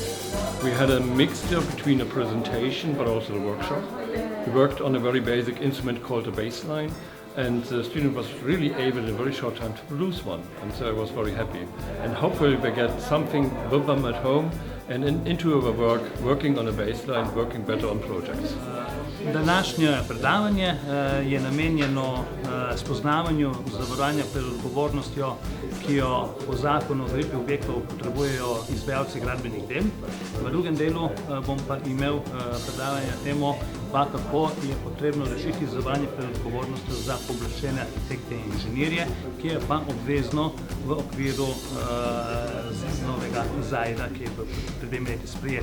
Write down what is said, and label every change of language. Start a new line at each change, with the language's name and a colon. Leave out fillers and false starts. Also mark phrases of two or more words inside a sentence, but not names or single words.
English: We had a mixture between a presentation but also a workshop. We worked on a very basic instrument called a baseline, and the student was really able in a very short time to produce one, and so I was very happy. And hopefully we get something with them at home and into our work, working on a baseline, working better on projects.
Slovenian: Današnje predavanje je namenjeno spoznavanju zavarovanja pred odgovornostjo, ki jo po zakonu o graditvi objektov potrebujejo izvajalci gradbenih del. V drugem delu bom pa imel predavanje na temo, kako je potrebno rešiti zavarovanje pred odgovornostjo za pooblaščene arhitekte in inženirje, ki je pa obvezno v okviru novega zajda, ki je pred 2 leti sprejet.